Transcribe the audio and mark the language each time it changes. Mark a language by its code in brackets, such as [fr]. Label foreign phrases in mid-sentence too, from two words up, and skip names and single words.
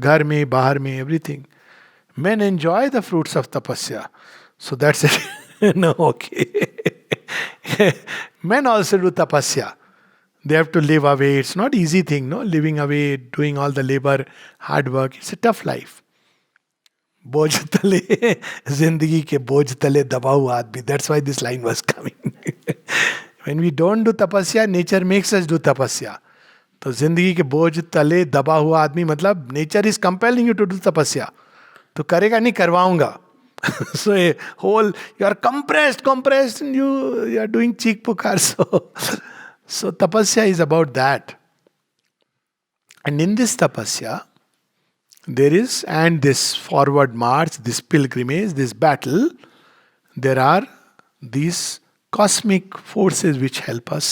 [hi] Ghar mein, bahar mein, [en] everything. Men enjoy the fruits of tapasya. So that's it. No, okay. Men also do tapasya. They have to live away. It's not easy thing, no? Living away, doing all the labor, hard work. It's a tough life. [hi] Boj tale, zindagi ke boj tale daba hua aadmi. [en] That's why this line was coming. When we don't do tapasya, nature makes us do tapasya. So [hi] zindagi ke boj tale daba hua aadmi, [en] matlab nature is compelling you to do tapasya. [hi] To karega nahi, karvaunga. [en] So a whole, you are compressed, and you are doing [hi] cheek pukar. [en] So tapasya is about that. And in this tapasya, there is, and this forward march, this pilgrimage, this battle, there are these cosmic forces which help us.